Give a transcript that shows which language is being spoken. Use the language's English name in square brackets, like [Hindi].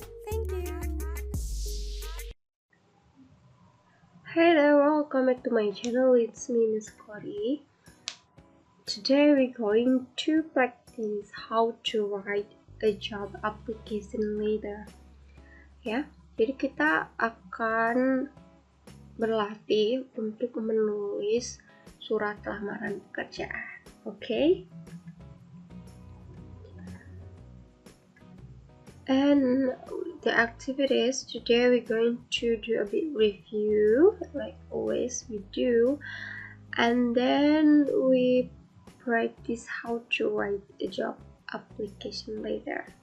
[English] Thank you. Hello, welcome back to my channel. It's me, Miss Corey. Today we're going to practice how to write a job application letter. [Indonesian] Ya, jadi kita akan berlatih untuk menulis surat lamaran pekerjaan. [English] Okay? And the activities today we're going to do a bit review like always we do, and then we practice how to write a job application later.